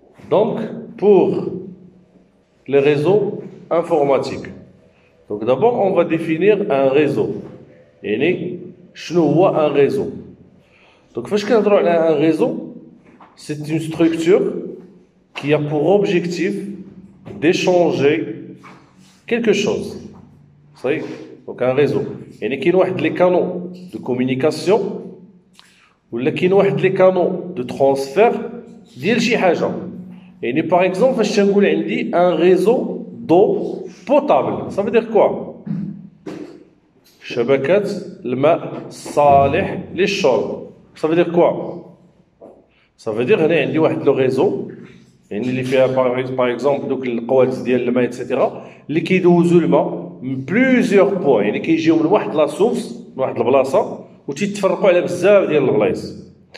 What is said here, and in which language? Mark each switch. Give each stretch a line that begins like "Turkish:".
French: Donc, pour les réseaux informatiques. Donc d'abord, on va définir un réseau.
Arabic: يعني شنو هو
French: un réseau. Donc
Arabic: فاش كنهضروا على
French: un réseau, c'est une structure qui a pour objectif d'échanger quelque chose. Ça y est. Donc un réseau.
Arabic: يعني كاين واحد
French: les canaux de communication
Arabic: ولا كاين واحد
French: les canaux de transfert
Arabic: ديال شي حاجه.
French: يعني par exemple
Arabic: فاش تنقول عندي
French: un réseau d'eau potable, ça veut dire quoi?
Arabic: شبكة الماء الصالح للشرب.
French: Ça veut dire quoi? Ça veut dire
Arabic: هنا عندي واحد لو ريزو يعني اللي فيها باغ اكزومبل دوك القوالب ديال الماء اكسيتيرا اللي كيدوزوا الماء من بليزيور بوين يعني كيجيو من واحد لا سورس من واحد البلاصه وتيتفرقوا على بزاف ديال البلايص.